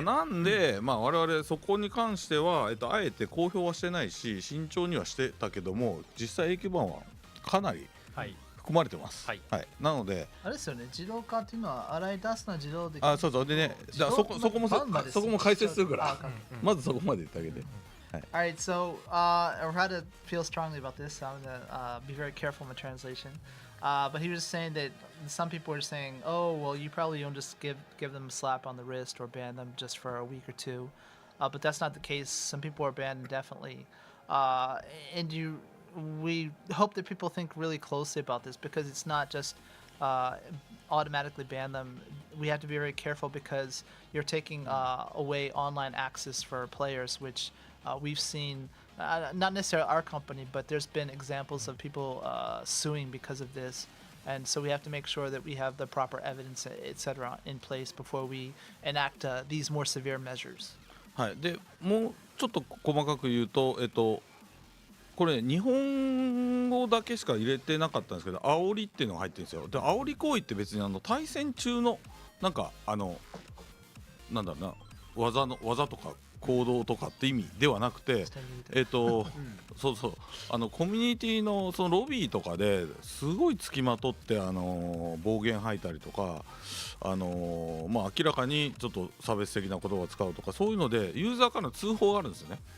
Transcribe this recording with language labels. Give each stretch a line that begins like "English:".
Japanese: なんで、我々そこに関しては、あえて公表はしてないし慎重にはしてたけども、実際永久バンはかなり含まれてます。なのであれですよね、自動化っていうのは洗い出すのは自動で。そうそうでね、そこも解説するから、まずそこまで言ってあげて。
English: Alright, so Arata feels strongly about this. I'm gonna be very careful in my translation. But he was saying that some people were saying, "Oh, well, you probably don't just give them a slap on the wrist or ban them just for a week or two." But that's not the case. Some people are banned indefinitely, and we hope that people think really closely about this because it's not just automatically ban them. We have to be very careful because you're taking away online access for players, which we've seen, not necessarily our company, but there's been examples of people suing because of this. And so we have to make sure that we have the proper evidence, etc., in place before we enact these more severe measures.
Japanese: はい、でもうちょっと細かく言うと、これ日本語だけしか入れてなかったんですけど、煽りっていうのが入ってるんですよ。で煽り行為って別に対戦中のなんかなんだろうな、技とか行動とかって意味ではなくて、そうそう、コミュニティのそのロビーとかですごいつきまとって暴言吐いたりとか、明らかにちょっと差別的な言葉を使うとか、そういうのでユーザーからの通報があるんですよね。